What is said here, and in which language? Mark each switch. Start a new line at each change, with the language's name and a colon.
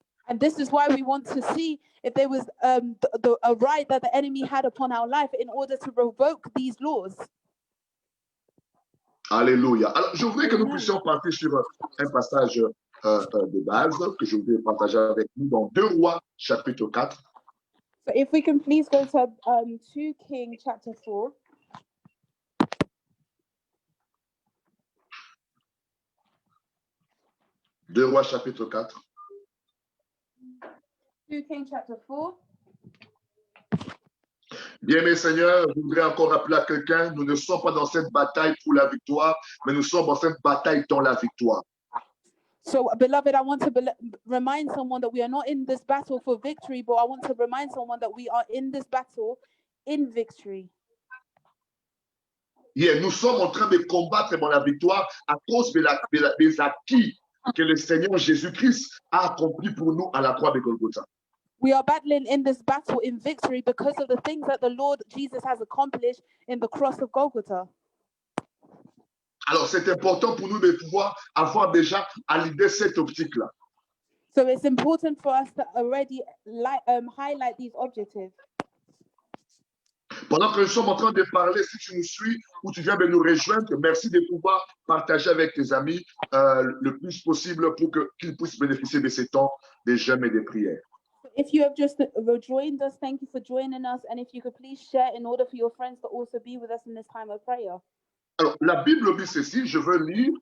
English: And this is why we want to see if there was a right that the enemy had upon our life in order to revoke these laws.
French: Alléluia. Alors, je voudrais que nous puissions partir sur un passage de base que je voudrais partager avec nous dans 2 Rois, chapitre 4.
English: So if we can please go to 2 Kings chapter 4.
French: Deux Rois, chapitre 4.
English: 2 Kings chapter 4.
French: Bien, mes seigneurs, je voudrais encore rappeler à quelqu'un, nous ne sommes pas dans cette bataille pour la victoire, mais nous sommes dans cette bataille dans la victoire.
English: So, beloved, I want to remind someone that we are not in this battle for victory, but I want to remind someone that we are in this battle in victory.
French: Yeah, nous sommes en train de combattre dans la victoire à cause des acquis que le Seigneur Jésus-Christ a accompli pour nous à la croix de Golgotha.
English: We are battling in this battle in victory because of the things that the Lord Jesus has accomplished in the cross of Golgotha.
French: Alors, c'est important pour nous de pouvoir avoir déjà à l'idée cette optique-là.
English: So it's important for us to already highlight these objectives.
French: Pendant que nous sommes en train de parler, si tu nous suis ou tu viens de nous rejoindre, merci de pouvoir partager avec tes amis le plus possible pour qu'ils puissent bénéficier de ces temps de jeûne et de prière.
English: If you have just joined us, thank you for joining us. And if you could please share in order for your friends to also be with us in this time of prayer.
French: Alors, la Bible dit ceci, je veux lire.